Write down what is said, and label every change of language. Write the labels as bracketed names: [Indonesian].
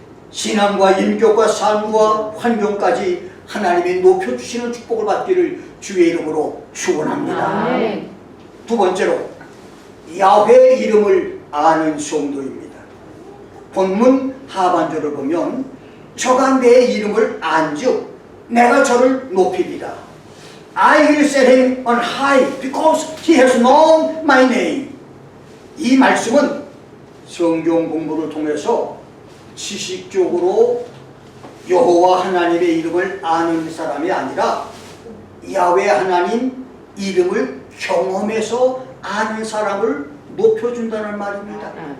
[Korean] 신앙과 인격과 삶과 환경까지 하나님이 높여주시는 축복을 받기를 주의 이름으로 축원합니다. 아멘. 두 번째로 야훼의 이름을 아는 성도입니다. 본문 하반절을 보면 저가 내 이름을 안즉 내가 저를 높이리라. [English] I will set him on high because he has known my name. [Korean] 이 말씀은 성경 공부를 통해서 지식적으로 여호와 하나님의 이름을 아는 사람이 아니라 야훼 하나님 이름을 경험해서 아는 사람을 높여준다는 말입니다.